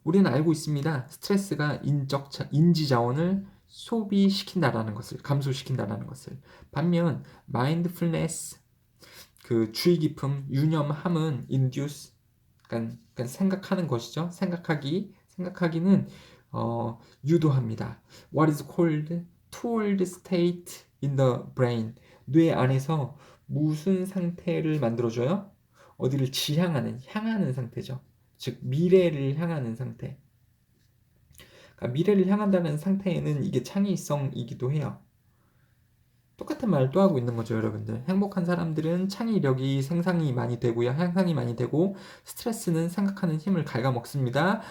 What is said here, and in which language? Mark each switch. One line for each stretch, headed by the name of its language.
Korean: 우리는 알고 있습니다. 스트레스가 인지 자원을 소비시킨다라는 것을, 감소시킨다라는 것을. 반면 마인드풀니스, 그 주의 깊음, 유념함은 induce, 그러니까 생각하는 것이죠. 생각하기는 유도합니다.
English: What is called toward state in the brain.
Korean: 뇌 안에서 무슨 상태를 만들어줘요? 어디를 향하는 상태죠. 즉 미래를 향하는 상태. 그러니까 미래를 향한다는 상태에는 이게 창의성이기도 해요. 똑같은 말을 또 하고 있는 거죠, 여러분들. 행복한 사람들은 창의력이 생산이 많이 되고요, 향상이 많이 되고, 스트레스는 생각하는 힘을 갉아먹습니다.